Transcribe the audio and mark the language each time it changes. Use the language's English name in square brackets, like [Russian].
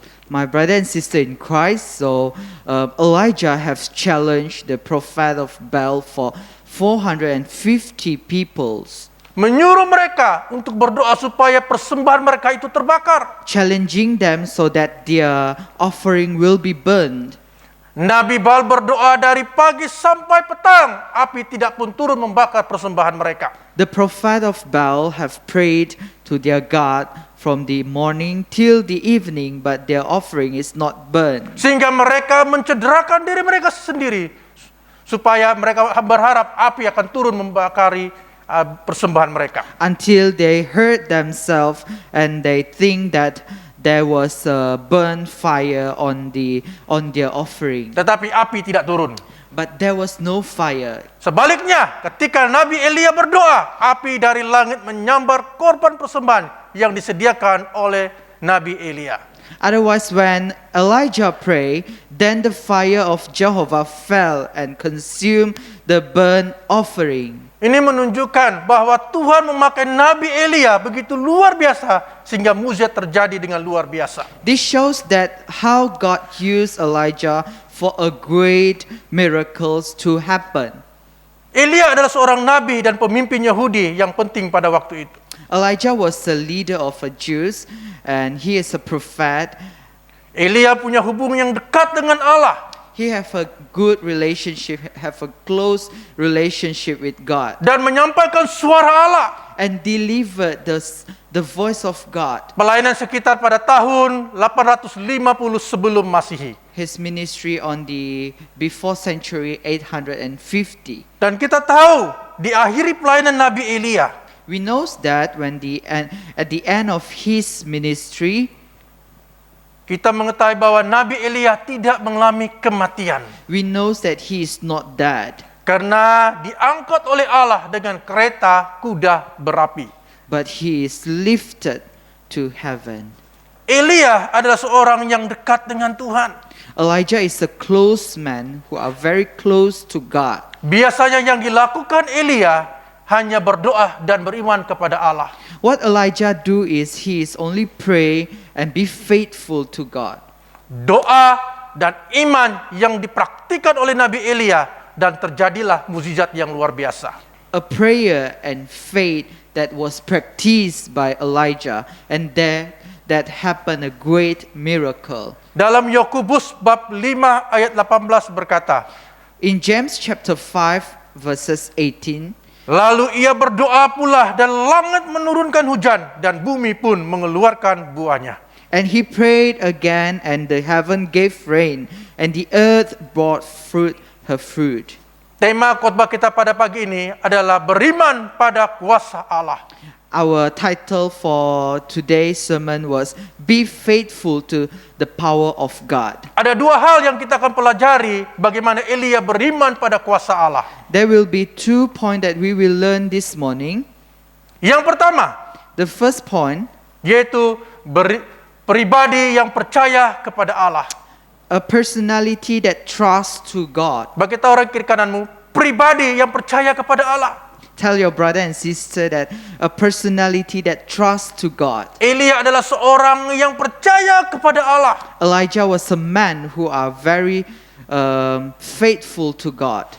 [English] My brother and sister in Christ, so Elijah has challenged the prophet of Baal for 450 peoples. [Malay] Menyuruh mereka untuk berdoa supaya persembahan mereka itu terbakar. [English] Challenging them so that their offering will be burned. [Malay] Nabi Baal berdoa dari pagi sampai petang, api tidak pun turun membakar persembahan mereka. [English] The prophet of Baal have prayed to their God from the morning till the evening, but their offering is not burned. [Malay] Sehingga mereka mencederakan diri mereka sendiri, supaya mereka berharap api akan turun membakari persembahan mereka. [English] Until they hurt themselves and they think that there was a burn fire on their offering, [Malay] Tetapi api tidak turun. [English] but there was no fire. [Malay] Sebaliknya, ketika Nabi Elia berdoa, api dari langit menyambar korban persembahan yang disediakan oleh Nabi Elia. [English] Otherwise, when Elijah prayed, then the fire of Jehovah fell and consumed the burnt offering. [Malay] Ini menunjukkan bahwa Tuhan memakai Nabi Elia begitu luar biasa sehingga mukjizat terjadi dengan luar biasa. [English] This shows that how God used Elijah for a great miracles to happen. [Malay] Elia adalah seorang nabi dan pemimpin Yahudi yang penting pada waktu itu. [English] Elijah was the leader of the Jews and he is a prophet. [Malay] Elia punya hubungan yang dekat dengan Allah [English] He have a good relationship, have a close relationship with God, [Malay] dan menyampaikan suara Allah. [English] and delivered the voice of God. [Malay] Pelayanan sekitar pada tahun 850 sebelum Masehi. [English] His ministry on the before century 850. [Malay] Dan kita tahu diakhiri pelayanan Nabi Elia, [English] We knows that when at the end of his ministry, [Malay] kita mengetahui bahwa Nabi Elia tidak mengalami kematian. [English] we knows that he is not dead, [Malay] Karena diangkat oleh Allah dengan kereta kuda berapi. [English] but he is lifted to heaven. [Malay] Elia adalah seorang yang dekat dengan Tuhan. [English] Elijah is a close man who are very close to God. [Malay] Biasanya yang dilakukan Elia hanya berdoa dan beriman kepada Allah. [English] What Elijah do is he is only pray and be faithful to God. [Malay] Doa dan iman yang dipraktikkan oleh Nabi Elia dan terjadilah mukjizat yang luar biasa. [English] A prayer and faith that was practiced by Elijah, and that happened a great miracle. [Malay] Dalam Yakobus bab 5 ayat 18 berkata, [English] In James chapter 5 verses 18, [Malay] lalu ia berdoa pula dan langit menurunkan hujan dan bumi pun mengeluarkan buahnya. [English] and he prayed again, and the heaven gave rain, and the earth brought her fruit. [Malay] Tema khotbah kita pada pagi ini adalah beriman pada kuasa Allah. [English] Our title for today's sermon was Be Faithful to the Power of God. [Malay] Ada dua hal yang kita akan pelajari bagaimana Elia beriman pada kuasa Allah. [English] There will be 2 points that we will learn this morning. [Malay] Yang pertama, [English] The first point, [Malay] yaitu pribadi yang percaya kepada Allah. [English] a personality that trusts to God. [Malay] Bagi orang kiri kananmu, pribadi yang percaya kepada Allah. [English] Tell your brother and sister that a personality that trusts to God. [Malay] Elia adalah seorang yang percaya kepada Allah. [English] Elijah was a man who are very faithful to God.